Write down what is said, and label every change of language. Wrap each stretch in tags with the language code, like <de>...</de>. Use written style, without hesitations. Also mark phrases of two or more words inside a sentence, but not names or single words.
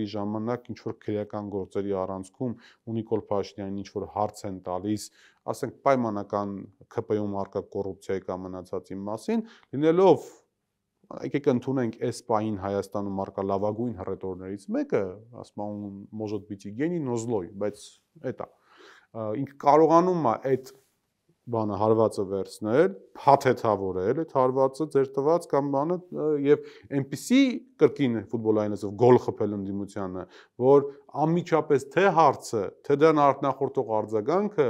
<hy>ժամանակ ինչ որ քրեական գործերի առանցքում ու Նիկոլ Փաշինյանին ինչ որ հարց են տալիս, ասենք պայմանական ԿՊ-ում արկա կոռուպցիայի կամ մնացածի մասին, լինելով եկեք ընդունենք այս պահին Հայաստանում արկա լավագույն հռետորներից մեկը, ասում են</hy> <ru>может быть и гений, но злой,</ru> <hy>բայց էտա ինքը կարողանում է այդ բանը հարվածը վերցնել, փաթեթավորել այդ հարվածը ձեր տված կամ բանը եւ այնպիսի կրկին ֆուտբոլային ասով գոլ խփել ընդդիմությանը, որ անմիջապես թե հարցը, թե դրան արտնախորդող արձագանքը</hy>